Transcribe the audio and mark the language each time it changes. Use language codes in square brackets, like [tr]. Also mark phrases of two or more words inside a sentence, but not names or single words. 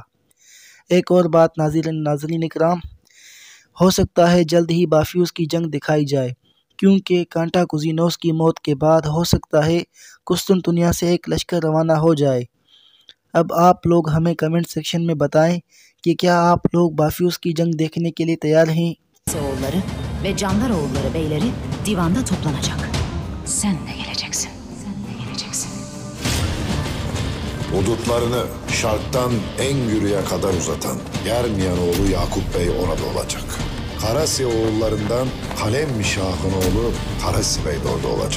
[hi] एक और बात नाज़रीन इकराम, हो सकता है जल्द ही बाफ्यूज़ की जंग दिखाई जाए, क्योंकि कांटा कुज़िनोस की मौत के बाद हो सकता है कुस्तुनतुनिया से एक लश्कर रवाना हो जाए। अब आप लोग हमें कमेंट सेक्शन में बताएं कि क्या आप लोग बाफ्यूज़ की जंग देखने के लिए तैयार हैं? [tr] oğulları ve Candaroğulları beyleri divanda toplanacak. Sen de geleceksin. Hudutlarını şarktan en yürüye kadar uzatan Germiyanoğlu Yakup Bey orada olacak. Karasi oğullarından Kalem Şah'ın oğlu Karasi Bey de orada olacak.